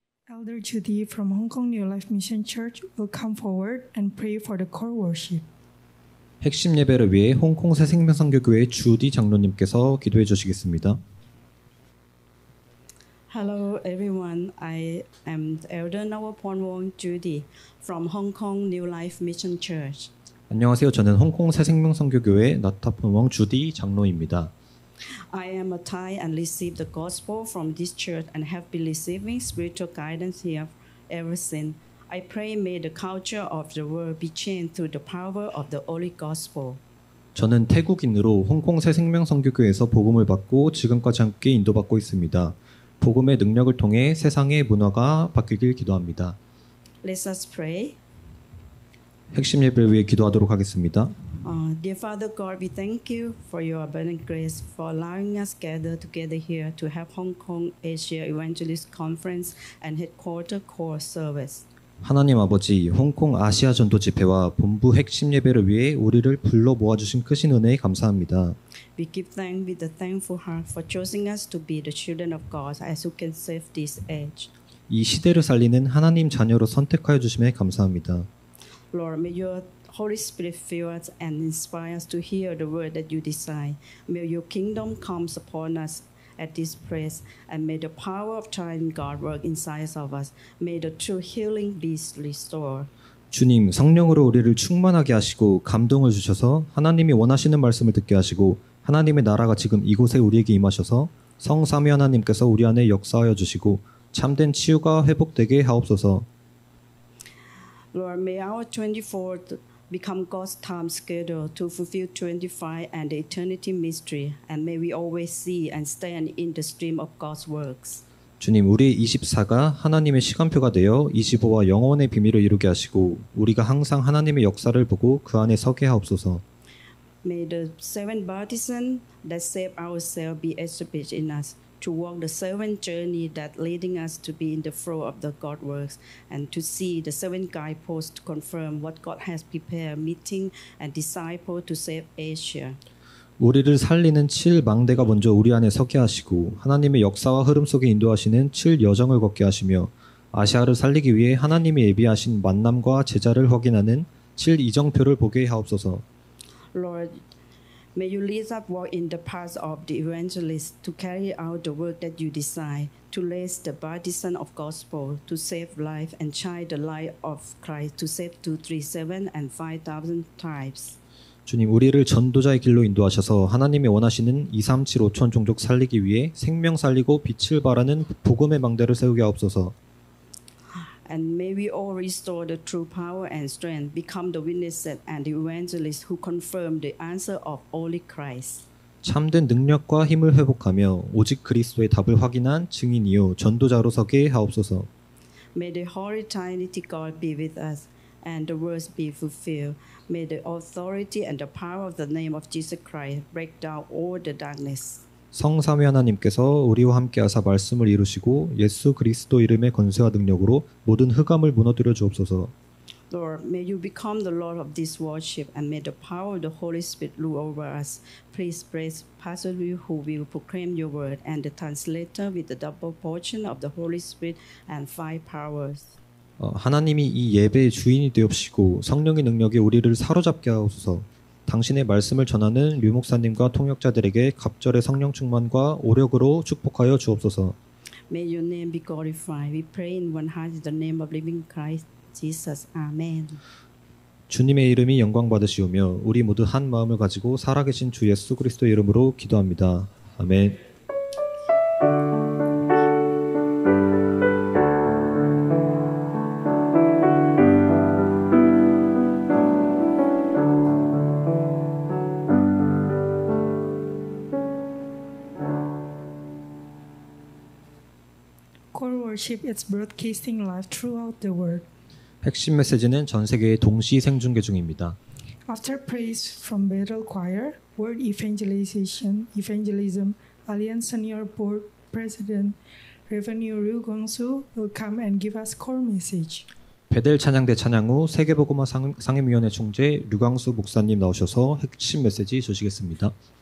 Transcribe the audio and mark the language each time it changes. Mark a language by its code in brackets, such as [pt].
[en] Elder Judy from Hong Kong New Life Mission Church will come forward and pray for the core worship. [ko] 핵심 예배를 위해 홍콩 새 생명선교교회 주디 장로님께서 기도해 주시겠습니다. [en] Hello everyone, I am Elder Nawapornwong Judy from Hong Kong New Life Mission Church. [ko] 안녕하세요. 저는 홍콩 새 생명선교교회 나타폰웡 주디 장로입니다. [en] I am a Thai and received the gospel from this church and have been receiving spiritual guidance here ever since. I pray may the culture of the world be changed through the power of the Holy Gospel. [ko] 저는 태국인으로 홍콩 새 생명선교교회에서 복음을 받고 지금까지 함께 인도받고 있습니다. 복음의 능력을 통해 세상의 문화가 바뀌길 기도합니다. [en] Let us pray. [ko] 핵심 예배를 위해 기도하도록 하겠습니다. [en] Dear Father God, we thank you for your abundant grace for allowing us gather together here to have Hong Kong Asia Evangelist Conference and Headquarter Core Service. [ko] 하나님 아버지, 홍콩 아시아 전도 집회와 본부 핵심 예배를 위해 우리를 불러 모아주신 크신 은혜에 감사합니다. [en] We give thanks with a thankful heart for choosing us to be the children of God as who can save this age. [ko] 이 시대를 살리는 하나님 자녀로 선택하여 주심에 감사합니다. [en] Lord, may your Holy Spirit fill us and inspire us to hear the word that you desire. May your kingdom come upon us at this place, and may the power of triune God work inside of us. May the true healing be restored. [ko] 주님, 성령으로 우리를 충만하게 하시고 감동을 주셔서 하나님이 원하시는 말씀을 듣게 하시고 하나님의 나라가 지금 이곳에 우리에게 임하셔서 성삼위 하나님께서 우리 안에 역사하여 주시고 참된 치유가 회복되게 하옵소서. [en] Lord, may our 24th become God's time schedule to fulfill 25 and the eternity mystery, and may we always see and stand in the stream of God's works. [ko] 주님, 우리 24가 하나님의 시간표가 되어 25와 영원의 비밀을 이루게 하시고 우리가 항상 하나님의 역사를 보고 그 안에 서게 하옵소서. [en] May the seven baptisms that save ourselves be established in us to walk the seven journey that leading us to be in the flow of the God works and to see the seven guideposts to confirm what God has prepared meeting and disciple to save Asia. [ko] 우리를 살리는 7망대가 먼저 우리 안에 서게 하시고 하나님의 역사와 흐름 속에 인도하시는 7여정을 걷게 하시며 아시아를 살리기 위해 하나님이 예비하신 만남과 제자를 확인하는 7이정표를 보게 하옵소서. [en] Lord, may you lead us walk in the path of the evangelist to carry out the work that you desire, to raise the baptism of gospel, to save life and shine the light of Christ, to save 237 and 5,000 tribes. [ko] 주님, 우리를 전도자의 길로 인도하셔서 하나님이 원하시는 2, 3, 7, 5천 종족 살리기 위해 생명 살리고 빛을 발하는 복음의 망대를 세우게 하옵소서. [en] And may we all restore the true power and strength, become the witnesses and the evangelists who confirm the answer of only Christ. [ko] 참된 능력과 힘을 회복하며 오직 그리스도의 답을 확인한 증인이요 전도자로 서게 하옵소서. [en] May the Holy Trinity God be with us, and the words be fulfilled. May the authority and the power of the name of Jesus Christ break down all the darkness. [ko] 성삼위 하나님께서 우리와 함께하사 말씀을 이루시고 예수 그리스도 이름의 권세와 능력으로 모든 흑암을 무너뜨려 주옵소서. [en] Lord, may you become the Lord of this worship, and may the power of the Holy Spirit rule over us. Please bless Pastor Liu, who will proclaim your word, and the translator with the double portion of the Holy Spirit and 5 powers. [ko] 하나님이 이 예배의 주인이 되옵시고 성령의 능력에 우리를 사로잡게 하옵소서. 당신의 말씀을 전하는 류 목사님과 통역자들에게 갑절의 성령 충만과 오력으로 축복하여 주옵소서. [en] May your name be glorified. We pray in one heart in the name of living Christ Jesus. Amen. [ko] 주님의 이름이 영광 받으시오며 우리 모두 한 마음을 가지고 살아계신 주 예수 그리스도의 이름으로 기도합니다. 아멘. [en] Core worship is broadcasting live throughout the world. [ko] 핵심 메시지는 전 세계에 동시 생중계 중입니다. [en] After praise from Bethel Choir, Word Evangelism, Alliance Senior Board President Revenue Ryu Gongsu will come and give us core message. [ko] 베델 찬양대 찬양 후 세계복음화 상임위원회 총재 류광수 목사님 나오셔서 핵심 메시지 주시겠습니다.